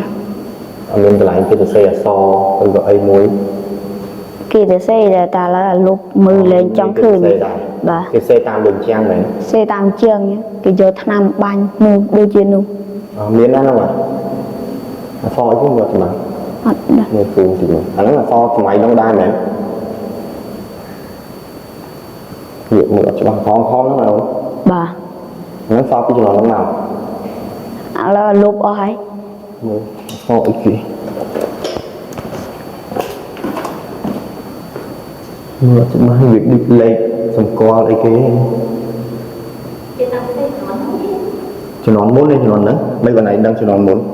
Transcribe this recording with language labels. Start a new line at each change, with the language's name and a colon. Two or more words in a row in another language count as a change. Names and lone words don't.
Khmer: អត់មានកន្លែងគេទៅសេអសឬក៏អីមួយ គេទៅសេតែឥឡូវអាលុបមើលលេងចង់ឃើញបាទ គេសេតាមដូចជាងមែន សេតាមជាងគេយកថ្នាំបាញ់នោះដូចជានោះ មានណាហ្នឹងអសអី
Vietnamese: cũng được mà
Khmer: អត់ដែរ មើលពូទីនោះអាហ្នឹងអសសម័យនោះដែរមែននិយាយមើលអត់ច្បាស់ផងហ្នឹងអូន បាទ ហ្នឹងសពីចំណងហ្នឹងមក ឥឡូវអាលុបអស់ហើយ មើលអសអីគេមើលច្បាស់វាដូចលេខសម្គាល់អីគេជំនាន់មុននេះជំនាន់ហ្នឹងមិនបានឯងដឹងជំនាន់មុន